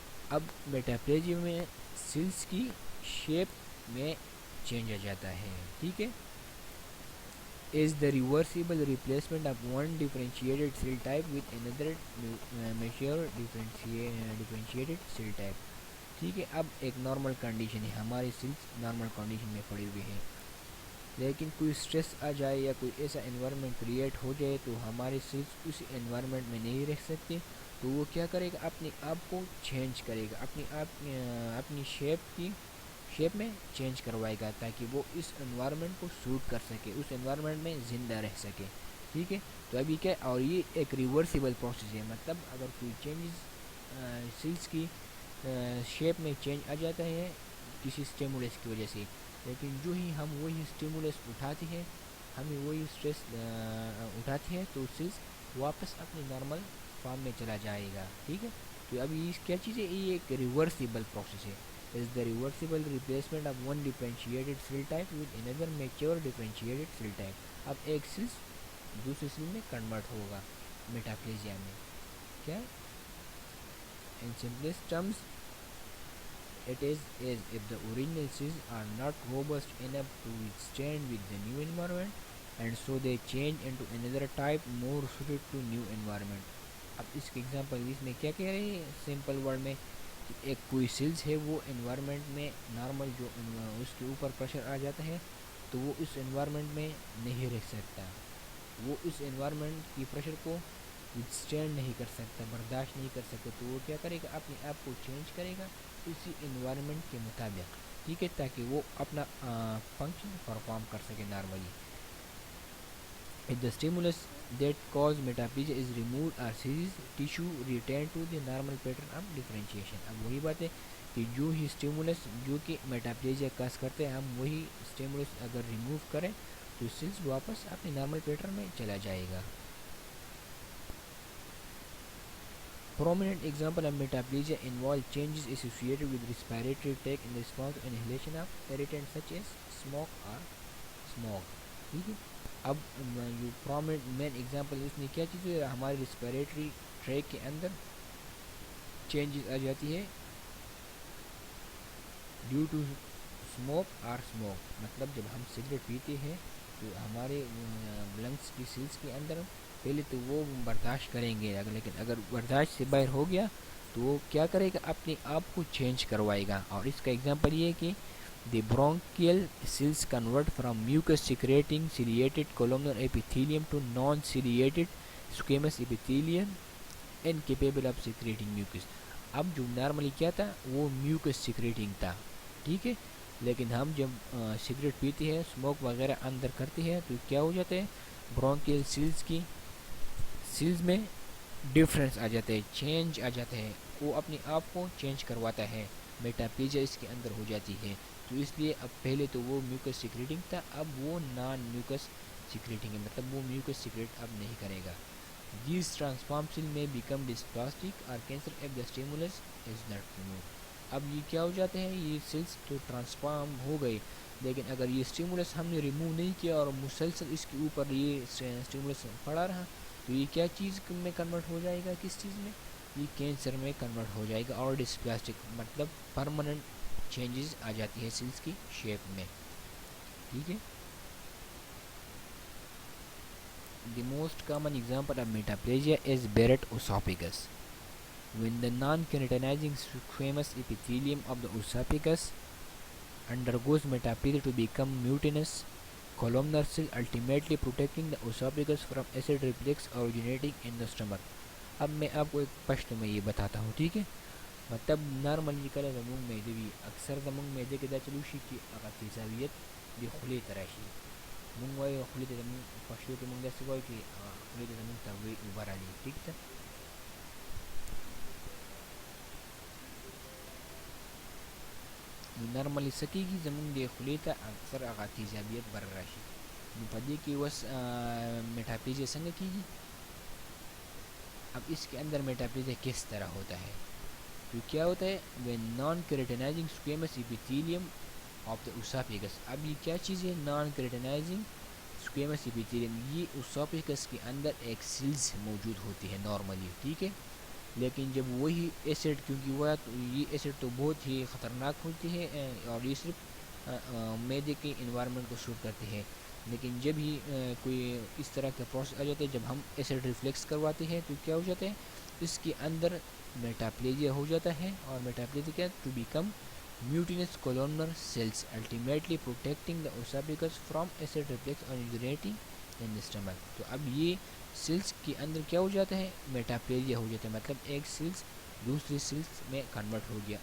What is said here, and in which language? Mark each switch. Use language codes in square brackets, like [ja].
[ur] اب میٹاپلیزیا میں سیلز کی شیپ میں چینج آ جاتا ہے، ٹھیک ہے. [en] is the reversible replacement of one differentiated cell type with another mature differentiated cell type. [ur] ٹھیک ہے، اب ایک نارمل کنڈیشن ہے، ہماری سیلز نارمل کنڈیشن میں پڑی ہوئی ہے، لیکن کوئی سٹریس آ جائے یا کوئی ایسا انوائرمنٹ کریٹ ہو جائے تو ہماری سیلز اس انوائرمنٹ میں نہیں رہ سکتی. تو وہ کیا کرے گا، اپنے آپ کو چینج کرے گا، اپنی شیپ میں چینج کروائے گا، تاکہ وہ اس انوائرمنٹ کو سوٹ کر سکے، اس انوائرمنٹ میں زندہ رہ سکے. ٹھیک ہے، تو ابھی کیا، اور یہ ایک ریورسیبل پروسیس ہے. مطلب اگر کوئی چینجز سیلز کی شیپ میں چینج آ جاتا ہے کسی اسٹیمولس کی وجہ سے، لیکن جو ہی ہم وہی اسٹیمولس اٹھاتے ہیں، ہمیں وہی اسٹریس اٹھاتے ہیں، تو سیلز واپس اپنی نارمل فارم میں چلا جائے گا. ٹھیک ہے، تو اب یہ کیا چیز ہے، یہ ایک ریورسیبل پروسیس ہے. is the reversible replacement of one differentiated cell type with another mature differentiated cell type. اب ایک سیل دوسری سیل میں کنورٹ ہوگا میٹاپلیزیا میں. [en] کیا in simplest terms it is as if the original cells are not robust enough to withstand with the new environment, and so they change into another type more suited to new environment. [ur] اب اس کے example اس میں کیا کہہ رہے ہیں simple word میں، ایک کوئی سیلز ہے وہ انوائرمنٹ میں نارمل جو اس کے اوپر پریشر آ جاتا ہے تو وہ اس انوائرمنٹ میں نہیں رہ سکتا، وہ اس انوائرمنٹ کی پریشر کو وithstand نہیں کر سکتا، برداشت نہیں کر سکتا. تو وہ کیا کرے گا، اپنے آپ کو چینج کرے گا اسی انوائرمنٹ کے مطابق. ٹھیک ہے، تاکہ وہ اپنا فنکشن پرفارم کر سکے normally. [en] If the stimulus that cause metaplegia is removed or seized, tissue return to the normal pattern of differentiation. [ur] اب وہی بات ہے کہ جو ہی اسٹیمولس جو کہ میٹاپلیزیا کاز کرتے ہیں، ہم وہی اسٹیمولس اگر ریموو کریں تو سیلز واپس اپنے نارمل پیٹرن میں چلا جائے گا. [en] Prominent example of metaplegia involve changes associated with respiratory tract in response to inhalation of irritants such as smoke or smog. [ur] ٹھیک ہے، اب جو پرومنٹ مین ایگزامپل اس میں کیا چیز ہے، ہمارے ریسپیریٹری ٹریک کے اندر چینجز آ جاتی ہے ڈیو ٹو اسموک اور اسموک. مطلب جب ہم سگریٹ پیتے ہیں تو ہمارے لنگس کی سیلز کے اندر پہلے تو وہ برداشت کریں گے، لیکن اگر برداشت سے باہر ہو گیا تو وہ کیا کرے گا، اپنے آپ کو چینج کروائے گا. اور اس کا ایگزامپل یہ ہے کہ [en] the bronchial cells convert from mucus secreting ciliated columnar epithelium to non-ciliated squamous epithelium incapable of secreting mucus. [ur] اب جو نارملی کیا تھا وہ میوکس سیکریٹنگ تھا، ٹھیک ہے، لیکن ہم جب سگریٹ پیتے ہیں، اسموک وغیرہ اندر کرتے ہیں تو کیا ہو جاتا ہے، برونکیل سیلز میں ڈفرینس آ جاتا ہے، چینج آ جاتا ہے، وہ اپنے آپ کو چینج کرواتا ہے، میٹاپلیزیا اس کے اندر ہو جاتی ہے. تو اس لیے اب پہلے تو وہ میوکس سیکریٹنگ تھا، اب وہ نان میوکس سیکریٹنگ ہے، مطلب وہ میوکس سیکریٹ اب نہیں کرے گا. [en] These transform cell may become dysplastic or cancer if the stimulus is not removed. [ur] اب یہ کیا ہو جاتے ہیں، یہ سیلس تو ٹرانسفارم ہو گئے، لیکن اگر یہ اسٹیمولس ہم نے ریموو نہیں کیا اور مسلسل اس کے اوپر یہ اسٹیمولس پڑا رہا تو یہ کیا چیز میں کنورٹ ہو جائے گا، کس چیز میں، یہ کینسر میں کنورٹ ہو جائے گا اور ڈسپلاسٹک مطلب پرماننٹ چینجز آ جاتی ہے سیلس کی شیپ میں. ٹھیک ہے. [en] The most common example of metaplasia is Barrett esophagus. When the non-keratinizing squamous epithelium of the esophagus undergoes metaplasia to become mutinous columnar cell, ultimately protecting the esophagus from acid reflux originating in the stomach. [ur] اب میں آپ کو ایک پشت میں یہ بتاتا ہوں. ٹھیک ہے. مطلب [ps] نارملی کله زمونږ معده وي، اکثر زمونږ معده کې دا چلو شي چې هغه تیزابیت د خولې ته راشي. مونږ وایو خولې ته زمونږ پښتو کې مونږ داسې وایو چې خولې ته زمونږ ته اوبه راځي. ټیک ده. نو نارملی څه کېږي، زمونږ د خولې ته اکثر هغه تیزابیت بر راشي. نو په دې کې اوس میټاپلیزیا څنګه کېږي. [ur] اب اس کے اندر میٹاپلیزیا کس طرح ہوتا ہے، تو کیا ہوتا ہے، [en] when non-keratinizing squamous epithelium of the esophagus. [ur] اب یہ کیا چیز ہے، نان کیراٹینائزنگ squamous epithelium، یہ esophagus کے اندر ایک سیلز موجود ہوتی ہے نارملی. ٹھیک ہے. لیکن جب وہی ایسڈ، کیونکہ وہ یہ ایسڈ تو بہت ہی خطرناک ہوتی ہے اور یہ صرف معدے کے انوائرمنٹ کو شوٹ کرتی ہے، لیکن جب ہی کوئی اس طرح کا پروسیس آ جاتا ہے، جب ہم ایسڈ ریفلیکس کرواتے ہیں تو کیا ہو جاتا ہے، اس کے اندر میٹاپلیزیا ہو جاتا ہے. اور میٹاپلیزیا کیا، [en] To become mutinous columnar cells, ultimately protecting the esophagus from acid reflux originating in the stomach. [ur] تو اب یہ سیلس کے اندر کیا ہو جاتا ہے، میٹاپلیزیا ہو جاتا ہے، مطلب ایک سیلس دوسری سیلس میں کنورٹ ہو گیا.